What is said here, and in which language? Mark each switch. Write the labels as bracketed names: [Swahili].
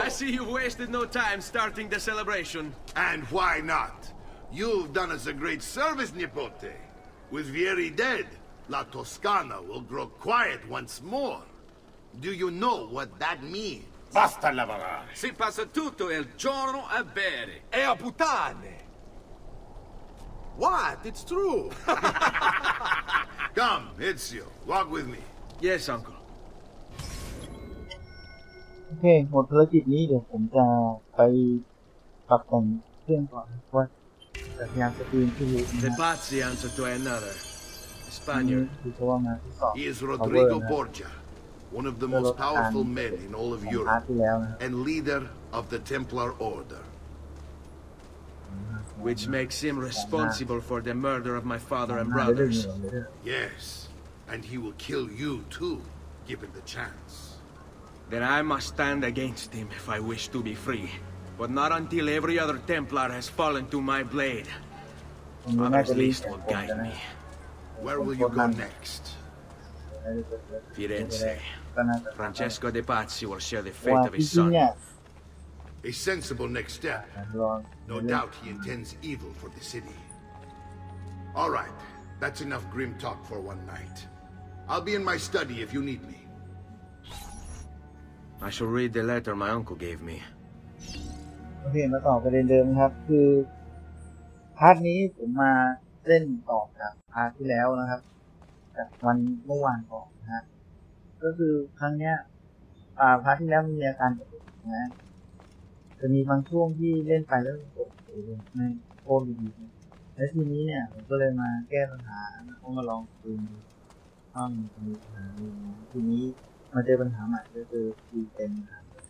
[English] I see you've wasted no time starting the celebration. And why not? You've done us a great service, Nipote. With Vieri dead, La Toscana will grow quiet once more. Do you know what that means? [Italian] Basta lavorare. Si passa tutto il giorno a bere. E a puttane. [English] What? It's true. Come, Ezio, walk with me. Yes, uncle. [Thai] โอเคหมดภารกิจนี้เดี๋ยวผมจะไปปรับแต่งเครื่องก่อนว่าจะพยายามสตรีมที่รู้นะ [English] The Pazzi answer to another. Spaniard. [Thai] คือเพราะว่างานที่สอบ [English] He is Rodrigo Borgia, one of the most powerful men in all of Europe, and leader of the Templar Order. Which makes him responsible for the murder of my father and brothers. Yes, and he will kill you too, given the chance. Then I must stand against him if I wish to be free. But not until every other Templar has fallen to my blade. Others least will guide me. Where will you go next? Firenze. Francesco de Pazzi will share the fate of his son. A sensible next step. No doubt he intends evil for the city. All right, that's enough grim talk for one night. I'll be in my study if you need me. I shall read the letter my uncle gave me. [Thai] โอเคมาต่อประเด็นเดิมครับคือพาร์ทนี้ผมมาเล่นต่อจากพาร์ทที่แล้วนะครับจากวันเมื่อวานก่อนนะฮะก็คือครั้งเนี้ยพาร์ทที่แล้วมีอาการปวดนะจะมีบางช่วงที่เล่นไปแล้วปวดในโคตรดีและทีนี้เนี่ยผมก็เลยมาแก้ปัญหาต้องมาลองดูต้องมีปัญหาทีนี้มาเจอปัญหาใหม่ก็คือทีเต็มครับ